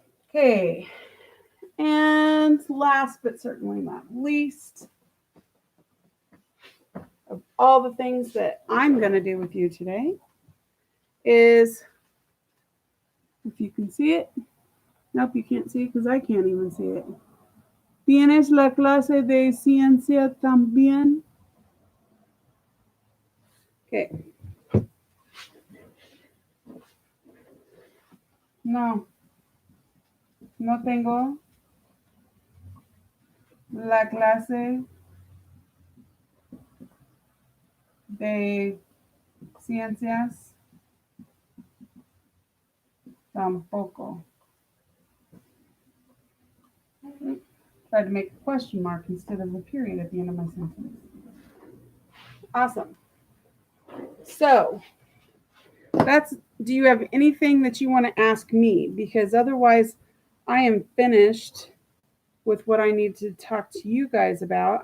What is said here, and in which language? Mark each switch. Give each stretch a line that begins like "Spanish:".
English: Okay. And last but certainly not least, of all the things that I'm going to do with you today is, if you can see it, nope, you can't see it because I can't even see it.
Spanish: ¿Tienes la clase de ciencia también?
English: Okay.
Spanish: No tengo la clase de ciencias tampoco.
English: Try to make a question mark instead of a period at the end of my sentence. Awesome. So do you have anything that you want to ask me? Because otherwise I am finished with what I need to talk to you guys about.